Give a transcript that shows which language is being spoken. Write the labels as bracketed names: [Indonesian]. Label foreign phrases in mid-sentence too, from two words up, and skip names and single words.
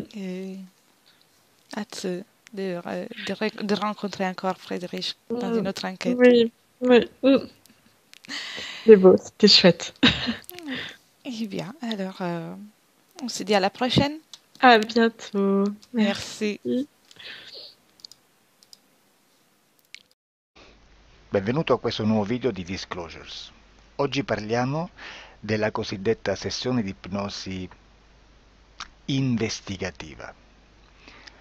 [French] Et hâte de rencontrer encore Frédéric dans une Mm. autre enquête. Oui, oui. Mm. C'est beau, c'était chouette. Eh bien, alors, on se dit à la prochaine. À bientôt. Merci. Merci. [Italian] Benvenuto a questo nuovo video di Disclosures. Oggi parliamo della cosiddetta sessione di ipnosi investigativa.